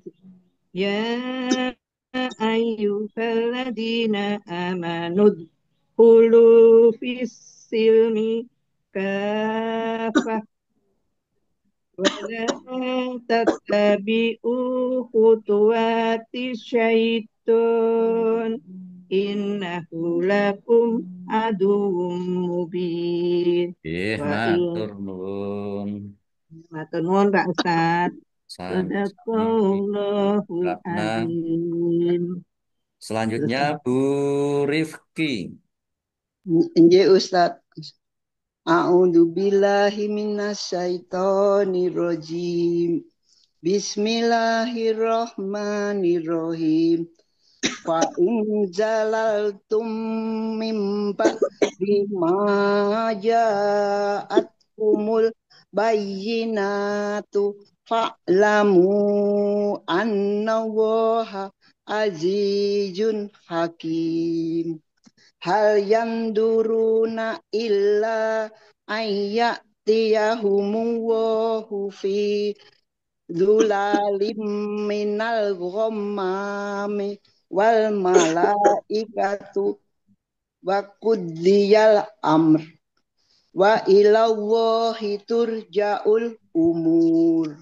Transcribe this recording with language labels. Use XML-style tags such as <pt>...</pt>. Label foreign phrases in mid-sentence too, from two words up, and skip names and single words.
<ar>يا أيها الذين آمنوا ادخلوا في السلم كافة ولا تتبعوا خطوات الشيطان إنه لكم عدو مبين. Wa</ar> <jv>Matur nuwun. matur nuwun Pak Ustaz.</jv> <ar>Sami. Sadaqallahul</ar> <id>Karena</id> <ar>azim.</ar> <id>selanjutnya Bu Rifki.</id> <jv>Nggih Ustaz.</jv> <ar>أعوذ بالله من الشيطان الرجيم. بسم الله الرحمن الرحيم. فإن زللتم من بعد ما جاءتكم البينات فاعلموا أن الله عزيز حكيم. هل ينظرون إلا أن يأتيهم الله في ظلل من الغمام والملائكة وقضي الأمر وإلى الله ترجع الأمور.</ar>